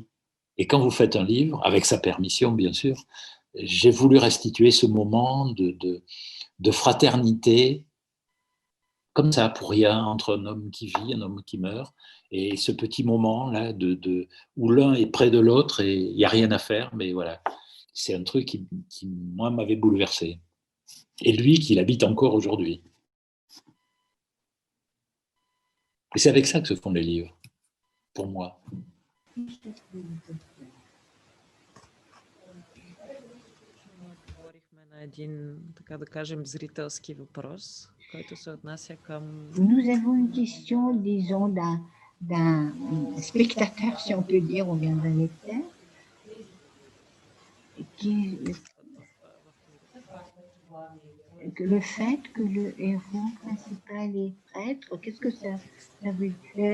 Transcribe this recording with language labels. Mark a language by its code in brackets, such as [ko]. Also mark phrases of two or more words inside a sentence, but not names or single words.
[fr] Et quand vous faites un livre, avec sa permission, bien sûr, j'ai voulu restituer ce moment de fraternité, comme ça, pour rien, entre un homme qui vit, un homme qui meurt, et ce petit moment-là où l'un est près de l'autre et il n'y a rien à faire, mais voilà, c'est un truc qui moi, m'avait bouleversé. Et lui, qui l'habite encore aujourd'hui. Et c'est avec ça que se font les livres, pour moi. [bg] Говорихме на един, така да кажем, зрителски въпрос, който се отнася към... [fr] Nous avons une question, disons, d'un spectateur, si on peut dire, ou bien d'un lecteur, que le fait que le héros principal est prêtre, qu'est-ce que ça veut dire?